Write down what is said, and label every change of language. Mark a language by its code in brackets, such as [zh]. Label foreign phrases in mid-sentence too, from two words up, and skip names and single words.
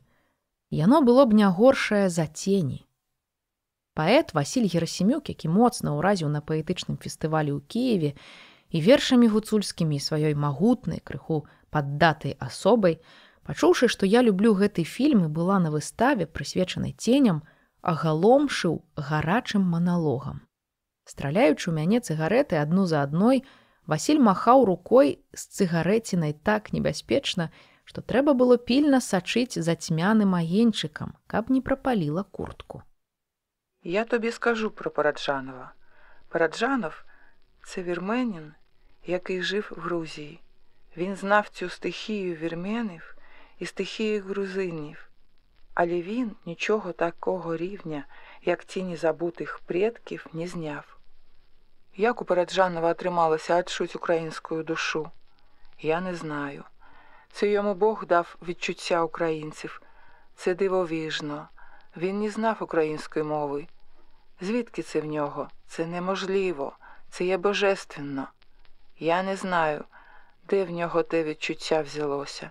[be] Яно было б не горшае за цені. Паэт Васіль Герасімюк, які моцна ўразіў на паэтычным фестывалі ў Кіеве і вершамі гуцульскімі і сваёй магутнай, крыху паддатай асобай, пачуўшы, што я люблю гэты фільм і была на выставе, прысвечанай ценям, агаломшыў гарачым маналогам. Страляючы ў мяне цыгарэты адну за адной, Васіль махаў рукой з цыгарэцінай так небяспечна, што трэба было пільна сачыць за цьмяным агеньчыкам, каб не прапаліла куртку. [uk] Я тобі скажу про Параджанова. Параджанов – це вірменин, який жив в Грузії. Він знав цю стихію вірменів і стихію грузинів. Але він нічого такого рівня, як ті незабутих предків, не зняв. [be] Як у Параджанова атрымалася адчуць українську душу? Я не знаю. [uk] Це йому Бог дав відчуття українців. Це дивовижно. Він не знав української мови. Звідки це в нього? Це неможливо. Це є божественно. Я не знаю, де в нього те відчуття взялося.